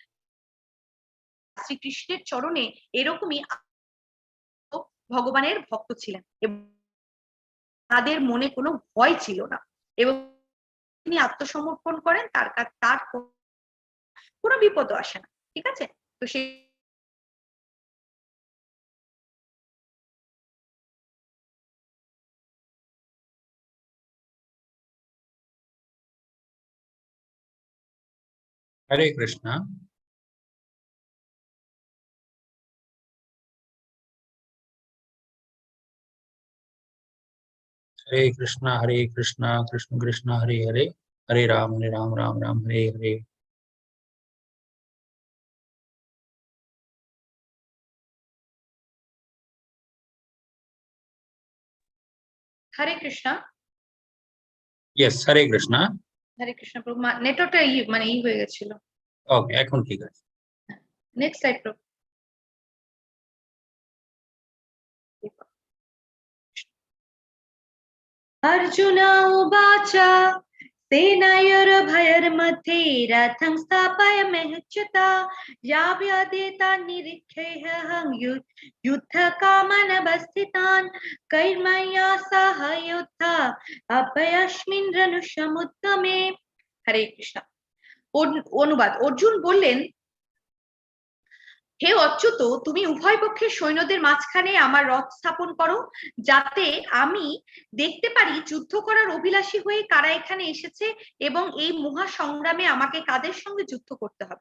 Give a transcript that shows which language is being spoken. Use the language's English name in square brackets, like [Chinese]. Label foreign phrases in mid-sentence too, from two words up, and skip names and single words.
[Bangla] শ্রীকৃষ্ণের চরণে এরকমই ভগবানের ভক্ত ছিলেন এবং তাদের মনে কোনো ভয় ছিল না এবং তিনি আত্মসমর্পণ করেন, তার কোনো বিপদও আসে না, ঠিক আছে? তো সেই হরে কৃষ্ণ। [Sanskrit] हरे कृष्णा कृष्ण कृष्ण हरे हरे, हरे राम राम राम हरे हरे। [Bangla] হরে কৃষ্ণ। यस हरे कृष्णा। হরে কৃষ্ণ প্রভু, নেটওয়ার্কটা মানে হয়ে গেছিল। ওকে, এখন ঠিক আছে। [English] next slide [Bangla] প্রভু। [Sanskrit] अर्जुन उवाच सेनायोर्भयोर्मध्ये रथं स्थापयाम्यच्युता याव्यदेता निरीक्षेऽहं युद्धकामानवस्थितान् कैर्मया सह युद्धा अपयस्मिन् रणसमुद्यमे। [Bangla] হরে কৃষ্ণ। অনুবাদ, অর্জুন বললেন, হে অচ্যুত, তুমি উভয় পক্ষের সৈন্যদের মাঝখানে আমার রথ স্থাপন করো, যাতে আমি দেখতে পারি যুদ্ধ করার অভিলাষী হয়ে কারা এখানে এসেছে এবং এই মহা সংগ্রামে আমাকে কাদের সঙ্গে যুদ্ধ করতে হবে।